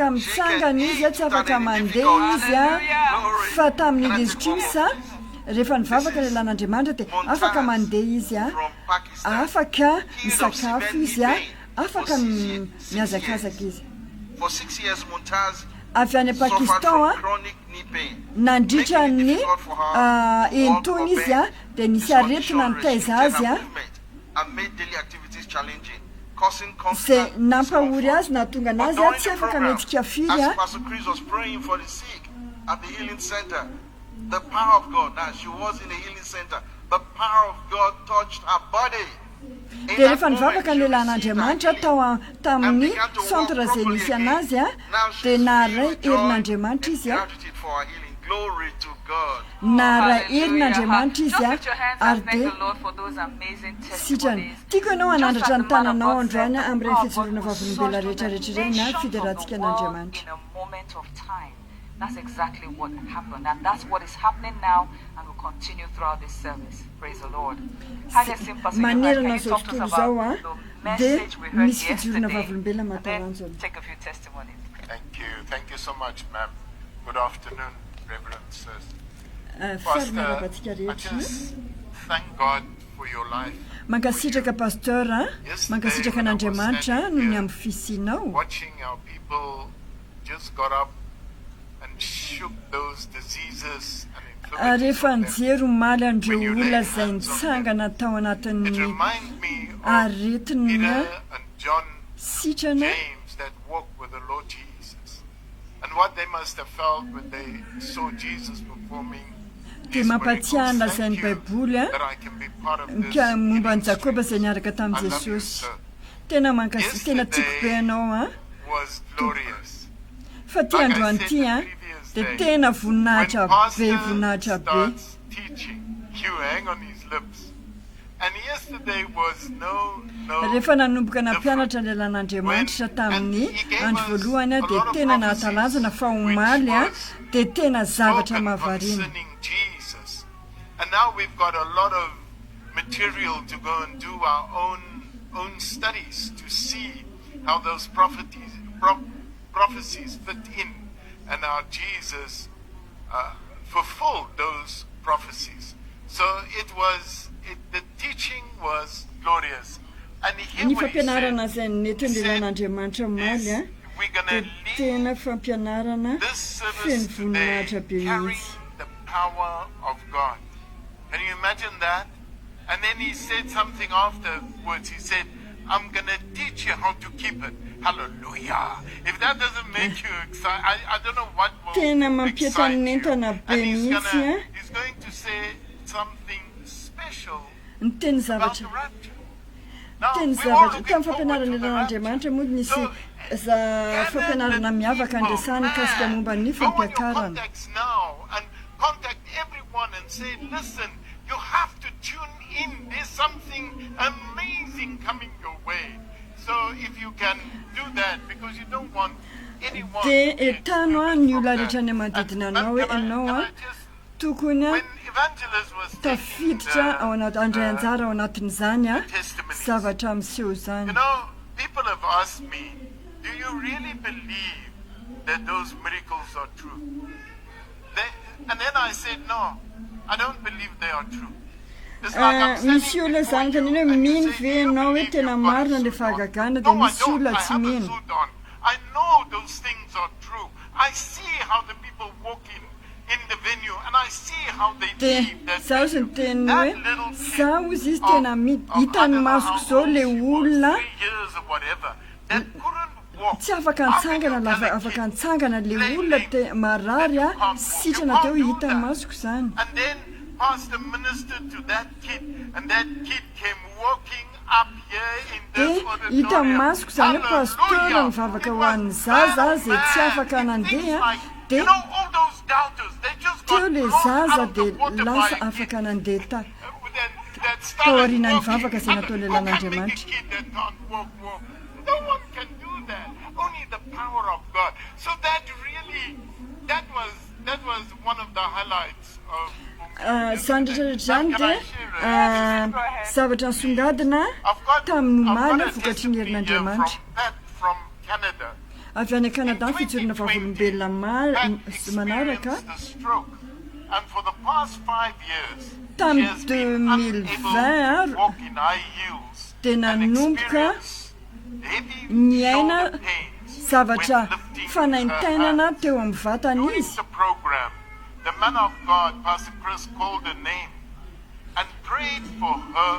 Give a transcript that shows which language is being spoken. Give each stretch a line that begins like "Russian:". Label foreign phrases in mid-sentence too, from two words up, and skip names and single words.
English: she
Malagasy: mitsangana
English: can
Malagasy: izy a
English: eat
Malagasy: tsy afaka
English: without any
Malagasy: mandeha
English: difficulty.
Malagasy: izy a
English: Glory.
Malagasy: fa tamin'ny
English: Can I take legistrisa one more, please?
Malagasy: rehefa nivavaka le lan'andriamanitra de afaka mandeha izy a
English: From Pakistan,
Malagasy: afaka
English: healed of
Malagasy: misakafo
English: severe
Malagasy: izy a
English: pain
Malagasy: afaka
English: for 6
Malagasy: miazakazaka
English: years.
Malagasy: izy.
English: For 6 years, Muntaz
Malagasy: Avy any
English: suffered
Malagasy: Pakistan
English: from a chronic knee pain.
Malagasy: nandritra
English: making it
Malagasy: ny
English: difficult for her to walk
Malagasy: entony
English: or
Malagasy: izy a
English: bend.
Malagasy: de nisy
English: This condition
Malagasy: aretina nitaiza
English: restricted
Malagasy: azy
English: her
Malagasy: a
English: movement and made daily activities challenging, causing
Malagasy: zay
English: constant
Malagasy: nampahory azy
English: discomfort.
Malagasy: nahatonga
English: But
Malagasy: anazy a
English: during
Malagasy: tsy
English: the
Malagasy: afaka
English: program,
Malagasy: mihetsika firy
English: as
Malagasy: a
English: Pastor Chris was praying for the sick at the healing center, the power of God, now she was in the healing center, the power of God touched her body. In
Malagasy: de
English: that
Malagasy: rehefa
English: moment,
Malagasy: nivavaka
English: she
Malagasy: ny
English: received her
Malagasy: lelan'andriamanitra
English: healing
Malagasy: tamin'ny
English: and began to walk
Malagasy: centre zay
English: properly
Malagasy: nisy
English: again.
Malagasy: anazy a
English: Now
Malagasy: de
English: she's
Malagasy: naharay
English: filled with joy
Malagasy: herin'andriamanitra
English: and
Malagasy: izy a
English: gratitude for her healing. Glory to God.
Malagasy: naharay
English: Hallelujah.
Malagasy: herin'andriamanitra
English: Just
Malagasy: izy a
English: lift your hands
Malagasy: ary
English: and thank
Malagasy: de
English: the Lord for those amazing
Malagasy: sitrany
English: testimonies.
Malagasy: tiako ianao
English: Just
Malagasy: anandratra
English: as
Malagasy: ny
English: the man of
Malagasy: tananao
English: God said,
Malagasy: androany
English: the
Malagasy: amin'ireny
English: power of
Malagasy: fijoroana
English: God will
Malagasy: vavolombela
English: surge to the
Malagasy: rehetrarehetra ireny a
English: nations of
Malagasy: fideratsika
English: the world
Malagasy: n'andriamanitra.
English: in a moment of time. That's exactly what happened, and that's what is happening now, and will continue throughout this service. Praise the Lord. Highest sympathy. Can
Malagasy: manerana
English: you
Malagasy: zao
English: talk to
Malagasy: tontolo
English: us
Malagasy: zao
English: about
Malagasy: a
English: the
Malagasy: de
English: message we heard
Malagasy: misy fijoroana
English: yesterday,
Malagasy: vavolombela
English: and
Malagasy: mataranjona.
English: then take a few testimonies. Thank you so much, ma'am. Good afternoon, Reverend Sirs.
Malagasy: Fiary
English: Pastor,
Malagasy: maravantsika
English: I
Malagasy: rehetra
English: just thank God for your life.
Malagasy: mankasitraka pasteur a mankasitraka an'andriamanitra noho ny amin'ny fisinao
English: Watching our people just got up and shook those diseases and infirmities
Malagasy: rehefa
English: of them.
Malagasy: nijery maly an'ireo
English: When you lay
Malagasy: olona zay
English: hands on
Malagasy: nitsangana tao
English: It
Malagasy: anatin'ny
English: reminds me of
Malagasy: aretina
English: Peter and John,
Malagasy: sitrana
English: James that walked with the Lord Jesus, and what they must have felt when they saw Jesus performing
Malagasy: de
English: these
Malagasy: mampatsiahy
English: miracles.
Malagasy: lazain'ny
English: Thank you
Malagasy: baiboly a
English: that I can be part of this
Malagasy: ka momba ny
English: healing
Malagasy: jakoba
English: stream.
Malagasy: zay niaraka
English: I
Malagasy: tamin'i
English: love you,
Malagasy: jesosy
English: sir.
Malagasy: tena tena tiako be anao a
English: Was glorious.
Malagasy: fa ty androany ty a de tena voninahitra be voninahitra be
English: starts teaching, you hang on his lips. And yesterday was no
Malagasy: rehefa nanomboka nampianatra ny lelan'andriamanitra tamin'ny andro voalohany a de tena nahatalanjana fa omaly a de tena zavatra
English: spoken
Malagasy: mahavariana
English: concerning Jesus And now we've got a lot of material to go and do our own studies to see how those prophecies fit in, and how Jesus fulfilled those prophecies. So the teaching was glorious. And here
Malagasy: Ny
English: what he
Malagasy: fampianarana
English: said,
Malagasy: zay nentin'Andriamanitra maly a
English: we're going to
Malagasy: dia
English: leave
Malagasy: tena fampianarana
English: this service
Malagasy: feno
English: today
Malagasy: voninahitra be
English: carrying
Malagasy: mihitsy.
English: the power of God. Can you imagine that? And then he said something afterwards. He said, I'm going to teach you how to keep it. Hallelujah. If that doesn't make you excited, I don't know what will
Malagasy: Tena
English: excite you.
Malagasy: mampieta-nentana be
English: And he's
Malagasy: mihitsy
English: going to say something special
Malagasy: ny teny
English: about
Malagasy: zavatra
English: the rapture. Now,
Malagasy: teny
English: we're all
Malagasy: zavatra
English: looking
Malagasy: tamin'ny
English: forward to the
Malagasy: fampianaran'Andriamanitra moa nisy
English: So,
Malagasy: fampianarana miavaka andresany mikasika momba ny
English: go on your
Malagasy: fampiakarana.
English: contacts now and contact everyone and say, listen, you have to tune in. There's something amazing coming your way. So if you can do that, because you don't want anyone
Malagasy: Dia
English: to be
Malagasy: etano a
English: excluded
Malagasy: ny
English: from
Malagasy: olona
English: that.
Malagasy: rehetra ny manodidina
English: And
Malagasy: anao hoe
English: can I
Malagasy: ianao a
English: just,
Malagasy: tokony a
English: when evangelist was taking
Malagasy: tafiditra ao anaty andray anjara ao anatin'izany a
English: testimonies,
Malagasy: zavatra miseho
English: you
Malagasy: izany.
English: know, people have asked me, do you really believe that those miracles are true? And then I said, no, I don't believe they are true. It's like I'm
Malagasy: Misy
English: standing
Malagasy: olona
English: before
Malagasy: izany
English: you
Malagasy: faniny hoe
English: and you
Malagasy: mino
English: say,
Malagasy: ve
English: "Do you
Malagasy: ianao hoe
English: believe
Malagasy: tena
English: you've got a
Malagasy: marina le
English: suit on?"
Malagasy: fahagagana dia
English: No, I
Malagasy: misy
English: don't.
Malagasy: olona
English: I
Malagasy: tsy
English: have a
Malagasy: mino.
English: suit on. I know those things are true. I see how the people walk in the venue, and I see how they
Malagasy: Dia
English: leave that
Malagasy: zaho sy ny teny
English: That
Malagasy: hoe
English: little kid
Malagasy: zaho izy izy
English: of-
Malagasy: tena
English: of
Malagasy: hita
English: I
Malagasy: ny
English: don't know
Malagasy: masoko
English: how
Malagasy: izao
English: old
Malagasy: le
English: she was,
Malagasy: olona
English: 3 years or whatever, that couldn't walk.
Malagasy: tsy afaka
English: How can
Malagasy: nitsangana
English: you
Malagasy: lava
English: tell a
Malagasy: afaka
English: kid
Malagasy: nitsangana le
English: plainly
Malagasy: olona te marary a
English: that you can't walk?
Malagasy: sitrana
English: You
Malagasy: teo
English: can't do
Malagasy: hita ny
English: that.
Malagasy: masoko izany.
English: And then Pastor ministered to that kid, and that kid came walking up here in this
Malagasy: Dia hita
English: auditorium.
Malagasy: masoko izany hoe pasteur mivavaka ho an'ny zaza zay tsy afaka nandeha.
English: You
Malagasy: Dia
English: know, all those doubters, they just got
Malagasy: teo le
English: blown
Malagasy: zaza
English: out of the
Malagasy: dia
English: water by
Malagasy: lasa
English: a kid
Malagasy: afaka nandeha
English: that started
Malagasy: taorian'ny
English: walking.
Malagasy: vavaka izay
English: And
Malagasy: nataon'ny
English: who can make a
Malagasy: Andriamanitra.
English: kid that can't walk? No one can do that. Only the power of God. So that was one of the highlights of
Malagasy: Izany rehetrarehetra izany dia zavatra nisongadina tamin'ny omaly vokatry ny herin'Andriamanitra.
English: from Canada.
Malagasy: Avy any Canada ny fijorona vavolombelona manaraka.
English: The stroke. And for the past 5 years,
Malagasy: Tamin'ny she has been 2020
English: unable to walk in high heels
Malagasy: dia
English: and
Malagasy: nanomboka
English: experience heavy
Malagasy: niaina
English: shoulder pains
Malagasy: zavatra
English: when lifting her
Malagasy: fanaintainana
English: hands.
Malagasy: teo amin'ny vatany
English: During
Malagasy: izy.
English: the program, the man of God, Pastor Chris, called her name and prayed for her